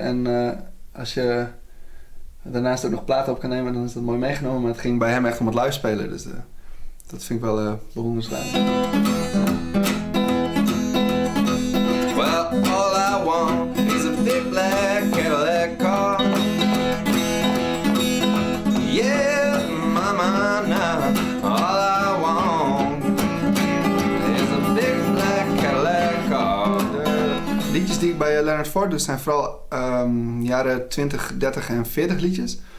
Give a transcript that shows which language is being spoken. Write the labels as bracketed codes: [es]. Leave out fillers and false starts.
[nl] En als je daarnaast ook nog platen op kan nemen, dan is dat mooi meegenomen. Maar het ging bij hem echt om het live spelen. Dus dat vind ik wel bewonderenswaardig. [en] Well, all I want is a big black Cadillac car. Yeah, mama, now all I want is a big black Cadillac car. [nl] De liedjes die ik bij Leonard Ford doe zijn vooral jaren 20, 30 en 40 liedjes.